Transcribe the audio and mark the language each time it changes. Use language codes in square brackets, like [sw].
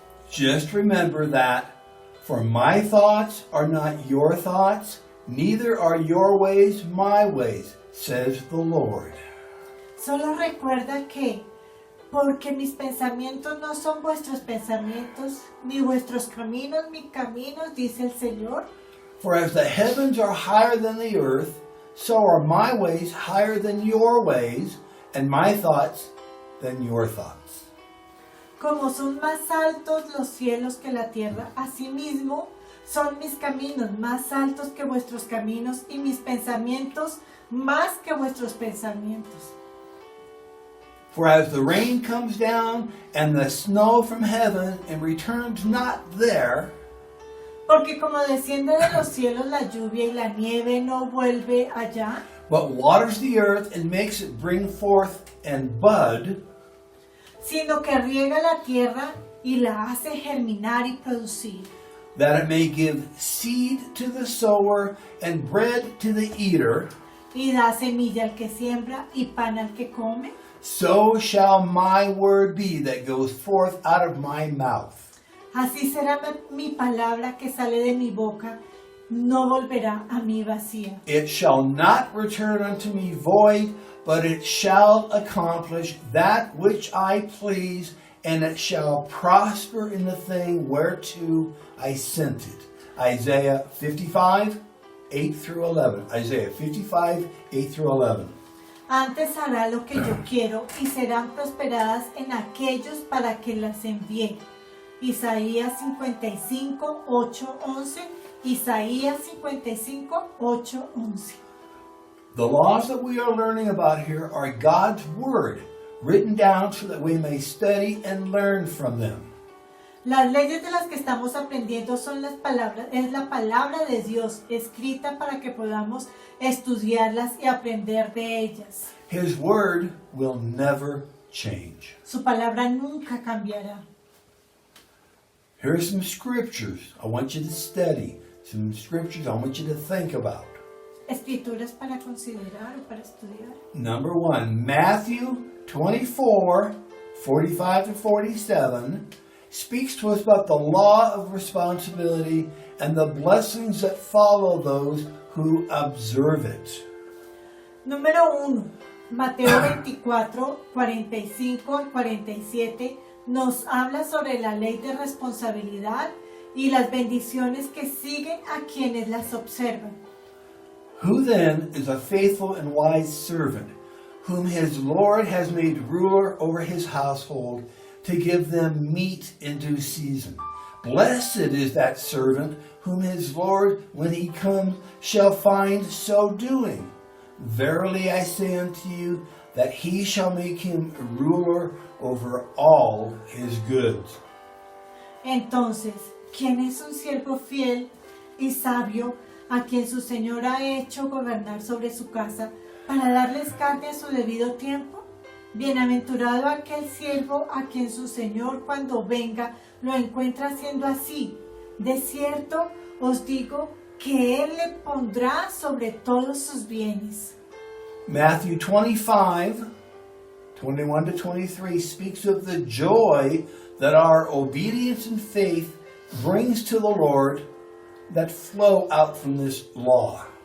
[en] Just remember that, for my thoughts are not your thoughts, neither are your ways my ways, says the Lord. [es] Solo recuerda que, porque mis pensamientos no son vuestros pensamientos, ni vuestros caminos mis caminos, dice el Señor. [en] For as the heavens are higher than the earth, so are my ways higher than your ways, and my thoughts than your thoughts. [es] Como son más altos los cielos que la tierra, asimismo son mis caminos más altos que vuestros caminos y mis pensamientos más que vuestros pensamientos. [en] For as the rain comes down and the snow from heaven and returns not there, [es] Porque como desciende de los cielos la lluvia y la nieve no vuelve allá, [en] but waters the earth and makes it bring forth and bud, [es] sino que riega la tierra y la hace germinar y producir, [en] that it may give seed to the sower and bread to the eater, [es] y da semilla al que siembra y pan al que come, [en] so shall my word be that goes forth out of my mouth. [es] así será mi palabra que sale de mi boca, no volverá a mí vacía. [en] It shall not return unto me void, but it shall accomplish that which I please, and it shall prosper in the thing whereto I sent it. Isaiah 55, 8 through 11. Isaiah 55, 8 through 11. [es] Antes hará lo que yo quiero y serán prosperadas en aquellos para que las envié. Isaías 55, 8, 11. Isaías 55, 8, 11. [en] The laws that we are learning about here are God's word, written down so that we may study and learn from them. [es] Las leyes de las que estamos aprendiendo son las palabras, es la palabra de Dios, escrita para que podamos estudiarlas y aprender de ellas. [en] His word will never change. [es] Su palabra nunca cambiará. [en] Here are some scriptures I want you to study. some scriptures I want you to think about. [es] Escrituras para considerar o para estudiar. [en] Number 1, Matthew 24, 45 to 47 speaks to us about the law of responsibility and the blessings that follow those who observe it. [es] Número 1. Mateo 24, 45 al 47 nos habla sobre la ley de responsabilidad y las bendiciones que siguen a quienes las observan. [en] Who then is a faithful and wise servant, whom his Lord has made ruler over his household, to give them meat in due season? Blessed is that servant whom his Lord, when he comes, shall find so doing. Verily I say unto you, that he shall make him ruler over all his goods. [es] Entonces, ¿quién es un siervo fiel y sabio a quien su Señor ha hecho gobernar sobre su casa para darles carne a su debido tiempo? Bienaventurado aquel siervo a quien su Señor cuando venga lo encuentra haciendo así. De cierto os digo que Él le pondrá sobre todos sus bienes. [en] Matthew 25, 21 to 23 speaks of the joy that our obedience and faith brings to the Lord that flow out from this law.